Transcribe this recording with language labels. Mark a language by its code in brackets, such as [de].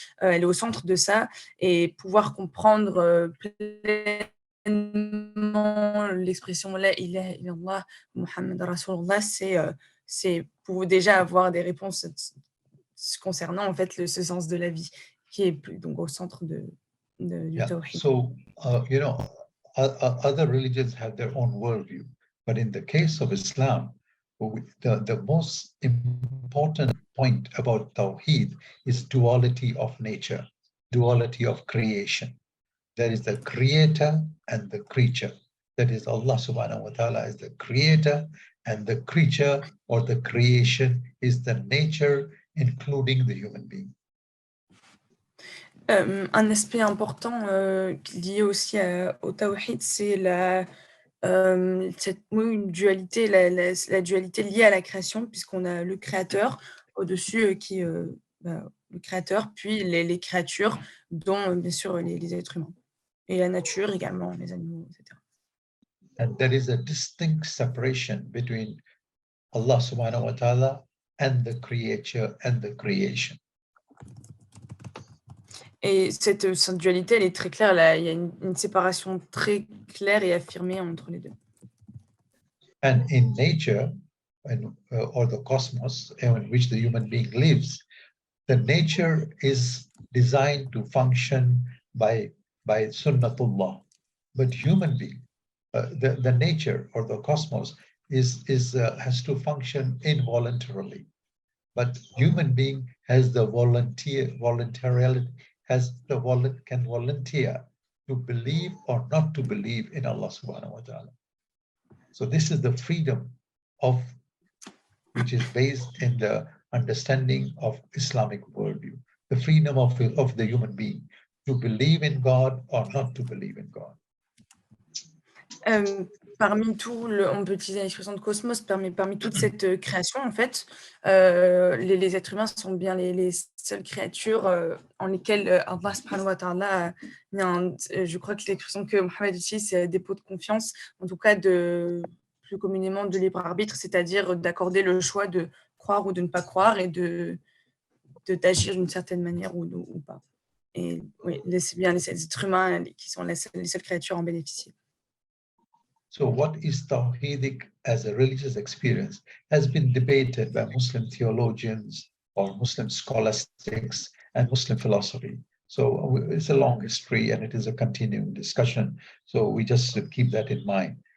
[fr] Elle est au centre de ça, et pouvoir comprendre pleinement l'expression [ar] La ilaha illallah, Muhammad Rasulullah, [fr] c'est pour déjà avoir des réponses concernant en fait ce sens de la vie qui est donc au centre du Tawhid. [en] So, you know, other religions have their own worldview, but in the case of Islam, the most important point about Tawhid is duality of nature, duality of creation. There is the creator and the creature. That is, Allah subhanahu wa ta'ala is the creator, and the creature or the creation is the nature, including the human being. [fr] Un aspect important lié aussi au Tawhid, c'est une dualité, la dualité liée à la création, puisqu'on a le créateur au-dessus qui le créateur, puis les créatures, dont bien sûr les êtres humains, et la nature également, les animaux, etc. [en] And there is a distinct separation between Allah subhanahu wa ta'ala and the creature and the creation. [fr] Et cette dualité, elle est très claire. Là, il y a une séparation très claire et affirmée entre les deux. [en] And in nature, or the cosmos in which the human being lives, the nature is designed to function by sunnatullah. But human being, the nature or the cosmos has to function involuntarily. but human being has the voluntarily, can volunteer to believe or not to believe in Allah subhanahu wa ta'ala. So this is the freedom of, which is based in the understanding of Islamic worldview, the freedom of the human being to believe in God or not to believe in God. [fr] Parmi tout, on peut utiliser l'expression de cosmos, parmi toute cette création, en fait, les êtres humains sont bien les seules créatures en lesquelles Allah subhanahu wa ta'ala, je crois que l'expression que Mohammed utilise, c'est dépôt de confiance, en tout cas plus communément de libre arbitre, c'est-à-dire d'accorder le choix de croire ou de ne pas croire et d'agir d'une certaine manière ou pas. Et oui, c'est bien les êtres humains qui sont les seules créatures à en bénéficier. [en] So what is Tawhidic as a religious experience has been debated by Muslim theologians or Muslim scholastics and Muslim philosophy. So it's a long history and it is a continuing discussion. So we just should keep that in mind.